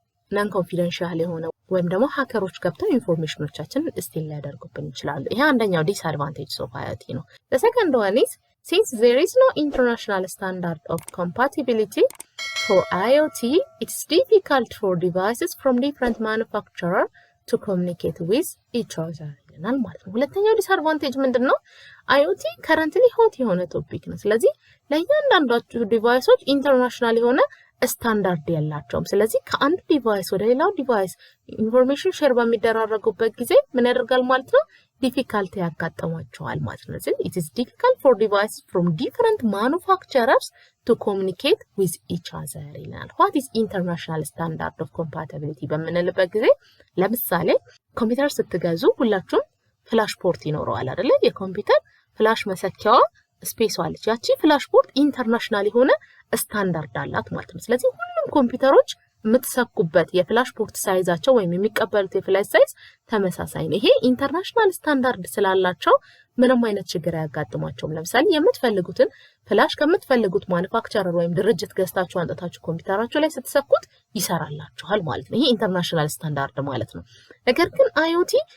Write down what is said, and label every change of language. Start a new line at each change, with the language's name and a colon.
English: non confidential
Amharic: የሆነ ወይም ደግሞ ሃከሮች ገብተው ኢንፎርሜሽኖቻችንን ስቲል ሊያደርጉብን ይችላሉ። ይሄ አንደኛው
English: disadvantage of IoT ነው። The second one is since there is no international standard of compatibility for IoT, it's difficult for devices from different manufacturers to communicate with each other
Amharic: ይለናል ማለት ነው። ሁለተኛው disadvantage ምንድነው? IoT
English: currently hot
Amharic: የሆነ ቶፒክ ነው። ስለዚህ ለእያንዳንዳቸው ዲቫይሶች ኢንተርናሽናል የሆነ ስታንዳርድ ያላቸውም። ስለዚህ ከአንድ ዲቫይስ ወደ ሌላው ዲቫይስ ኢንፎርሜሽን ሼር በሚደራረጉበት ጊዜ ምን ያደርጋል ማለት ነው? ዲፊካልቲ ያጋጥማቸዋል ማለት ነው። ስለዚህ
English: it is difficult for devices from different manufacturers to communicate with each other
Amharic: ይላል።
English: what is international standard of compatibility
Amharic: በምንልበት ጊዜ ለምሳሌ ኮምፒውተር ስትገዙ ሁላችሁም ፍላሽ ፖርት ይኖረዋል አይደለ? የኮምፒውተር ፍላሽ መሰኪያዋ ስፔስ አለች። ያቺ ፍላሽ ፖርት ኢንተርናሽናል የሆነ ስታንዳርድ አላት ማለት ነው። ስለዚህ ሁሉም ኮምፒውተሮች የምትሰኩበት የፍላሽ ፖርት ሳይዛቸው ወይም የሚቀበሉት የፍላሽ ሳይዝ ተመሳሳይ ነው። ይሄ ኢንተርናሽናል ስታንዳርድ ስላላቸው ምንም አይነት ችግር አያጋጥማቸውም። ለምሳሌ የምትፈልጉትን ፍላሽ ከምትፈልጉት ማኑፋክቸረር ወይም ድርጅት ገዝታችሁ አንጣታችሁ ኮምፒውተራችሁ ላይ ስትሰኩት ይሰራላችኋል ማለት ነው። ይሄ ኢንተርናሽናል ስታንዳርድ ማለት ነው። ነገር ግን IoT